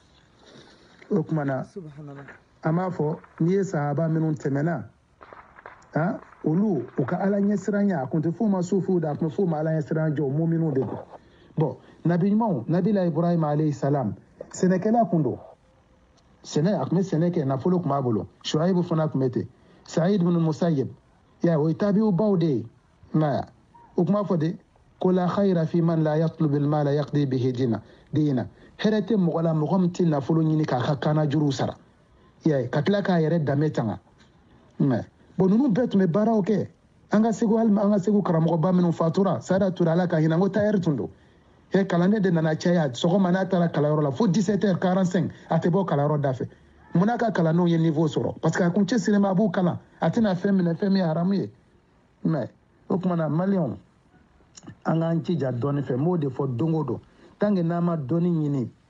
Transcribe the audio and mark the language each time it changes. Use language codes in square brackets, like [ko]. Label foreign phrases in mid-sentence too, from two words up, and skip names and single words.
[bm] o tuma na an b'a fɔ n'i ye sahaba minnu tɛmɛna olu u ka ala ɲɛsiranya a tun tɛ f'u ma sufiw da a tun bɛ f'u ma ala ɲɛsiranya jɔ muminw de don bon nabi ɲumanw nabila Ibrahima [ar] alayhi salam [bm] sɛnɛkɛla kun don sɛnɛ a tun bɛ sɛnɛ kɛ nafolo tun b'a bolo Shuaibu fana tun bɛ ten Saïd bin Musayyib o ye tabi'u baw de ye maya o tun b'a fɔ de ko [ar] la khayra fi man la yatlubu al-mala yaqdi bihi [bm] diina hɛrɛ tɛ mɔgɔ la mɔgɔ min tɛ nafolo ɲini k'a ka kaana juruw sara ka tila k'a yɛrɛ danbe tanga bon ninnu bɛɛ tun bɛ baaraw kɛ an ka segu karamɔgɔba minnu fatura Sada Ture ala ka hinɛ n ko tailleur tun don kalanden de nana caya sɔgɔma n'a taara kalanyɔrɔ la fo 17h45 a tɛ bɔ kalanyɔrɔ da fɛ mun n'a ka kalandenw ye niveau sɔrɔ [fr] parce que [bm] a kun cɛsirilen bɛ a b'u kalan a tɛna fɛn minɛ fɛn min ye haramu ye mais o tuma na maliyɛnw an k'an jija dɔɔni fɛ n b'o de fɔ don o don tant que n'an ma dɔɔni ɲini